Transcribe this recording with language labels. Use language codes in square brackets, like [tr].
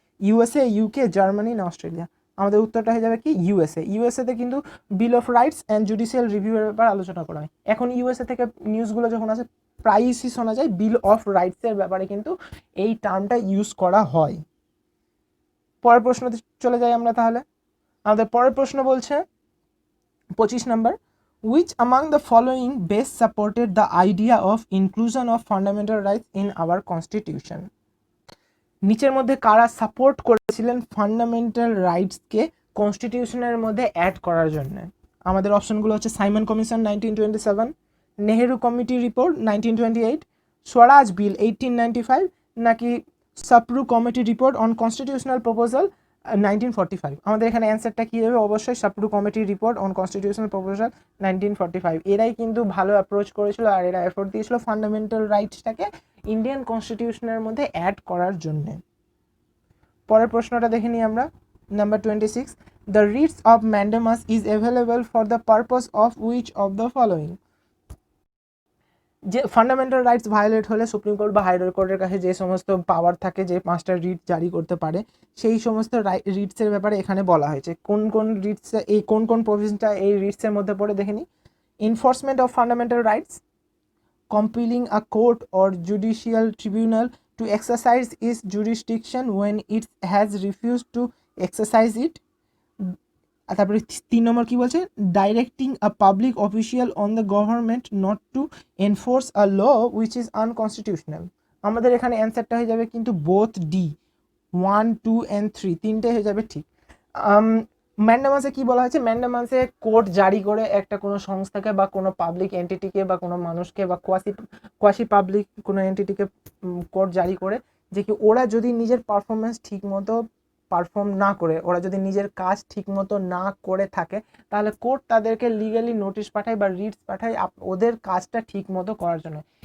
[bn] USA, UK, Germany না Australia? আমাদের উত্তরটা হয়ে যাবে কি ইউএসএ। ইউএসএতে কিন্তু বিল অফ রাইটস অ্যান্ড জুডিশিয়াল রিভিউয়ের ব্যাপারে আলোচনা করা হয়। এখন ইউএসএ থেকে নিউজগুলো যখন আসে প্রায়ই শোনা যায় বিল অফ রাইটসের ব্যাপারে কিন্তু এই টার্মটা ইউজ করা হয়। পরের প্রশ্নতে চলে যাই আমরা তাহলে। আমাদের পরের প্রশ্ন বলছে 25 নম্বর, [en] which among the following best supported the idea of inclusion of fundamental rights in our constitution? [bn] নিচের মধ্যে কারা সাপোর্ট করেছিলেন ফান্ডামেন্টাল রাইটসকে কনস্টিটিউশনের মধ্যে অ্যাড করার জন্য? আমাদের অপশনগুলো হচ্ছে Simon commission 1927, Nehru committee report 1928, স্বরাজ বিল 1895, নাকি Sapru committee report on constitutional proposal 1945? আমাদের এখানে অ্যান্সারটা কী হবে? অবশ্যই Sapru committee report on constitutional proposal 1945। এরাই কিন্তু ভালো অ্যাপ্রোচ করেছিল আর এরা এফোর্ট দিয়েছিল ফান্ডামেন্টাল রাইটসটাকে ইন্ডিয়ান কনস্টিটিউশনের মধ্যে অ্যাড করার জন্য। পরের প্রশ্নটা দেখে নিই আমরা। [en] Number 26, the writs of mandamus is available for the purpose of which of the following? [bn] যে ফান্ডামেন্টাল রাইটস ভায়োলেট হলে সুপ্রিম কোর্ট বা হাইয়ার কোর্টের কাছে যে সমস্ত পাওয়ার থাকে, যে 5টা রিট জারি করতে পারে, সেই সমস্ত রিটসের ব্যাপারে এখানে বলা হয়েছে। কোন কোন রিটস, এই কোন কোন প্রভিশনটা এই রিটসের মধ্যে পড়ে দেখে নিই। [en] Enforcement of fundamental rights, compelling a court or judicial tribunal to exercise its jurisdiction when it has refused to exercise it. [bn] তারপরে 3 নম্বর কি বলছে? [en] Directing a public official on the government not to enforce a law which is unconstitutional. [bn] আমাদের এখানে অ্যান্সারটা হয়ে যাবে কিন্তু both D, 1, 2 and 3 তিনটে হয়ে যাবে ঠিক। ম্যান্ডামাসে কি বলা হয়েছে? ম্যান্ডামাসে কোর্ট জারি করে একটা কোনো সংস্থাকে বা কোনো পাবলিক এন্টিটিকে বা কোনো মানুষকে বা কোয়াসি পাবলিক কোনো এন্টিটিকে কোর্ট জারি করে যে কি ওরা যদি নিজের পারফরমেন্স ঠিক মতো পারফর্ম না করে, ওরা যদি নিজের কাজ ঠিক মতো না করে থাকে, তাহলে কোর্ট তাদেরকে লিগালি নোটিশ পাঠায় বা রিটস পাঠায় ওদের কাজটা ঠিক মতো করার জন্য।